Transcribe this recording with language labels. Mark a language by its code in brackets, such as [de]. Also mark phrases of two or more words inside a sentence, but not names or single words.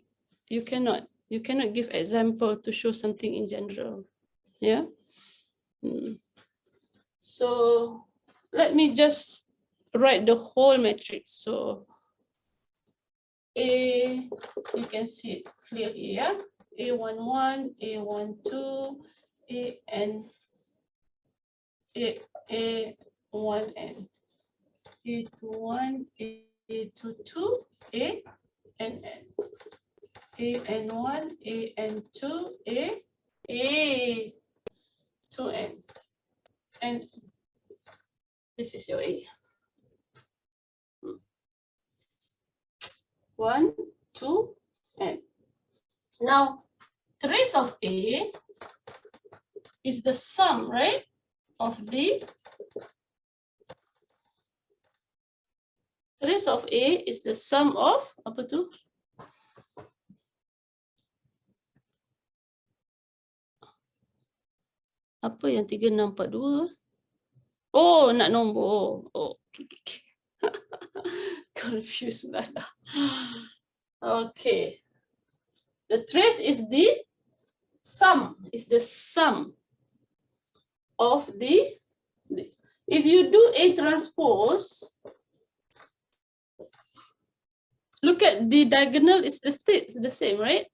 [en] You cannot give example to show something in general. Yeah. So let me just write the whole matrix. So A, you can see it clearly, yeah? A11, A12, A1N, A21, A22, ANN, AN1, AN2, A2N. And this is your A. 1, 2, Now, trace of A is the sum, right, of the trace of A is the sum of [ms] apa tu? Apa yang 3642? Oh, nak nombor. Oh, okay. [en] Confused lah. Okay. The trace is the sum. Is the sum of this. If you do A transpose, look at the diagonal is the same, right?